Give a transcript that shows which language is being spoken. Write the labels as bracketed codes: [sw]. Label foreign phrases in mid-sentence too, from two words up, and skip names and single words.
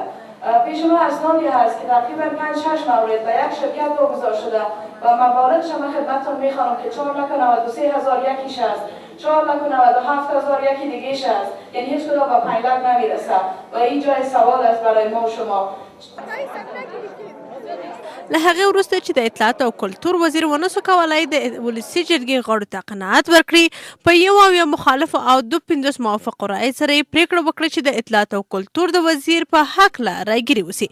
[fa] پیش ما اسنادی هست که تقریبا 5-6 مورد به یک شرکت واگذار شده و مبالغش هم خدمتتون میخوانم که 4,93,000 یکیش هست، 4,97,000 یکی دیگهش هست، یعنی هیچ کدام به 5 لک نمیرسه و این جای سوال است برای ما و شما. [ps] له هغې وروسته چې د اطلاعات او کلتور وزیر ونسو کولی د ولسي جرګې غړو ته قناعت ورکړي، په 1 مخالفو او 52 موافقو رایې سره یې پریکړه وکړه چې د اطلاعات او کلتور د وزیر په هکله رایګیري وسي.